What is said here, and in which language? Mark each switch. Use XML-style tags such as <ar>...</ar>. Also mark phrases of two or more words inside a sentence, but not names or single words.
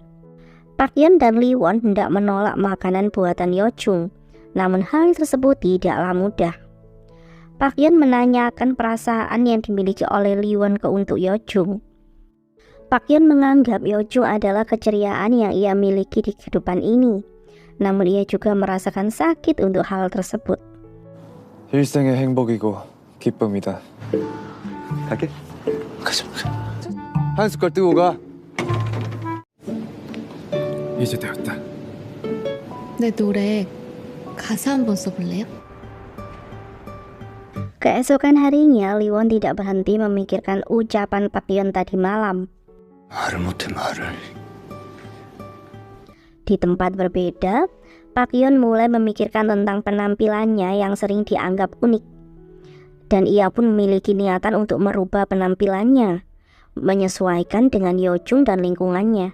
<id>Park Yeon dan Lee-won hendak menolak makanan buatan Yeojung, namun hal tersebut tidaklah mudah. Park Yeon menanyakan perasaan yang dimiliki oleh Lee-won untuk Yeojung. Park Yeon menganggap Yeojung adalah keceriaan yang ia miliki di kehidupan ini, namun ia juga merasakan sakit untuk hal tersebut.</id> <ko>일생의 행복이고 기쁨이다. 갈게. 가자. 한 숟갈 뜨고 가. 이제 되었다. 내 노래 가사 한번 써볼래요?</ko> <id>Keesokan harinya, Lee-won tidak berhenti memikirkan ucapan Park Yeon tadi malam.</id> <ko>말을 못해 말을.</ko> <id>Di tempat berbeda, Park Yeon mulai memikirkan tentang penampilannya yang sering dianggap unik. Dan ia pun memiliki niatan untuk merubah penampilannya, menyesuaikan dengan Yeojung dan lingkungannya.</id>